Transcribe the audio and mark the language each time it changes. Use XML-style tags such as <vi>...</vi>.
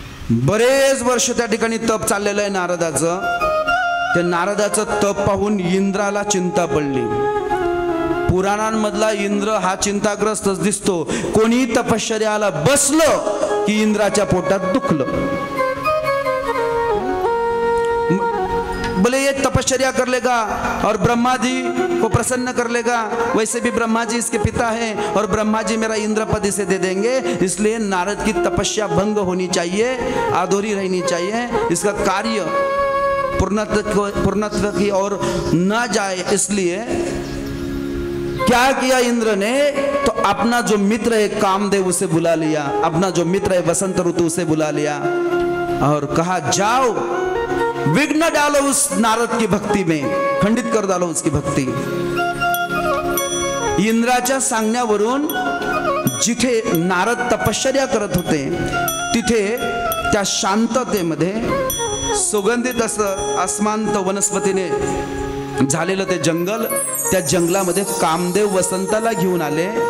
<mr>बरेच वर्ष त्या ठिकाणी तप चाललेलं आहे नारदाचं. त्या नारदाचं तप पाहून इंद्राला चिंता पडली. पुराणांमधला इंद्र हा चिंताग्रस्तच दिसतो. कोणी तपश्चर्याला बसलं की इंद्राच्या पोटात दुखलं.</mr> <hi>बोले ये तपश्चर्या कर लेगा और ब्रह्मा जी को प्रसन्न कर लेगा, वैसे भी ब्रह्मा जी इसके पिता हैं और ब्रह्मा जी मेरा इंद्र पद इसे दे देंगे, इसलिए नारद की तपस्या भंग होनी चाहिए, अधूरी रहनी चाहिए, इसका कार्य पूर्णत्व की ओर न जाए. इसलिए क्या किया इंद्र ने, तो अपना जो मित्र है कामदेव उसे बुला लिया, अपना जो मित्र है वसंत ऋतु उसे बुला लिया और कहा जाओ विघ्न डालो उस नारद की भक्ति में, खंडित कर डालो उसकी भक्ति.</hi> <mr>इंद्राच्या सांगण्यावरून जिथे नारद तपश्चर्या करत होते तिथे त्या शांततेमध्ये सुगंधित असं अस्मांत वनस्पतीने झालेलं ते जंगल, त्या जंगलामध्ये कामदेव वसंताला घेऊन आले.</mr>